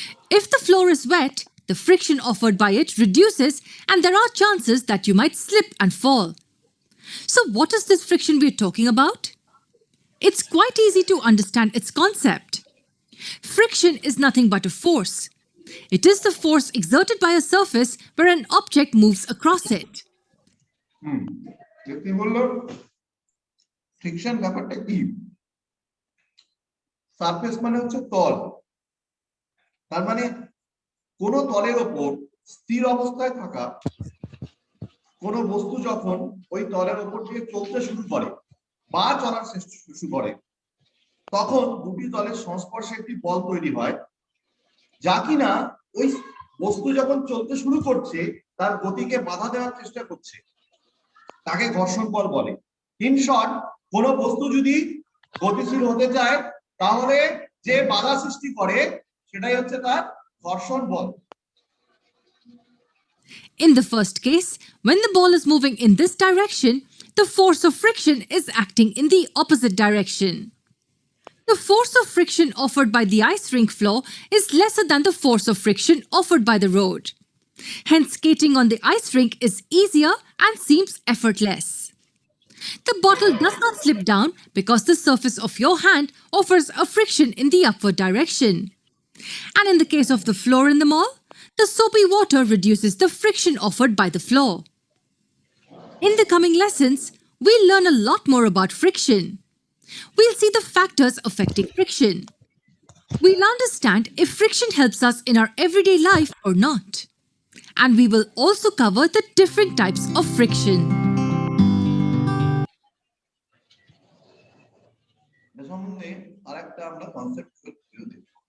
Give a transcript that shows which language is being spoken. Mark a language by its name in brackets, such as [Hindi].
[English] If the floor is wet, the friction offered by it reduces and there are chances that you might slip and fall. So what is this friction we're talking about? It's quite easy to understand its concept. Friction is nothing but a force. It is the force exerted by a surface where an object moves across it. [Bangla] কি বললো friction ব্যাপারটা কি surface মানে হচ্ছে তল তার মানে কোন তলের উপর স্থির অবস্থায় থাকা কোন বস্তু যখন ওই তলের উপর দিয়ে চলতে শুরু করে বা চলার চেষ্টা শুরু করে তখন দুটি তলের সংস্পর্শে একটি বল তৈরি হয় যা কিনা ওই বস্তু যখন চলতে শুরু করছে তার গতিকে বাধা দেওয়ার চেষ্টা করছে তাকে ঘর্ষণ বল বলে [English] in short [Bangla] কোন বস্তু যদি গতিশীল হতে চায় তাহলে যে বাধা সৃষ্টি করে সেটাই হচ্ছে তার ঘর্ষণ বল [English] In the first case, when the ball is moving in this direction, the force of friction is acting in the opposite direction. The force of friction offered by the ice rink floor is lesser than the force of friction offered by the road. Hence, skating on the ice rink is easier and seems effortless. The bottle does not slip down because the surface of your hand offers a friction in the upward direction. And in the case of the floor in the mall, the soapy water reduces the friction offered by the floor. In the coming lessons, we'll learn a lot more about friction. We'll see the factors affecting friction. We'll understand if friction helps us in our everyday life or not. And we will also cover the different types of friction. [Bangla] সম্বন্ধে আরেকটা আমরা concept দেখব